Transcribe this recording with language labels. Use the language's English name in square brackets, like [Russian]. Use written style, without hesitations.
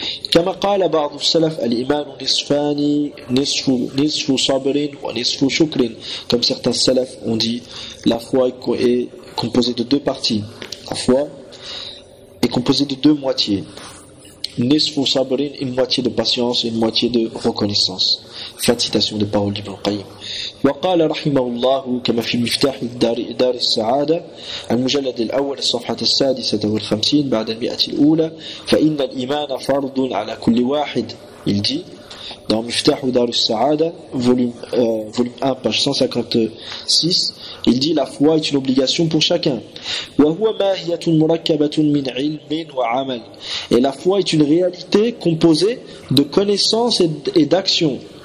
[Arabic] كما قال بعض السلف الإيمان نصفان نصف صبر ونصف شكر. [French] Comme certains salaf ont dit, la foi est composée de deux parties. La foi est composée de deux moitiés. [Arabic] نصف صبر, [French] une moitié de patience et une moitié de reconnaissance. Fin de citation des paroles d'Ibn Qayyim. [Arabic] وقال رحمه الله كما في مفتاح دار السعادة المجلد الأول الصفحة السادسة والخمسين بعد المئة الأولى فإن الإيمان فرض على كل واحد. [French] Il dit dans Miftah ou Darus Sa'ada, volume 1, page 156, il dit la foi est une obligation pour chacun. Et la foi est une réalité composée de connaissances et d'actions.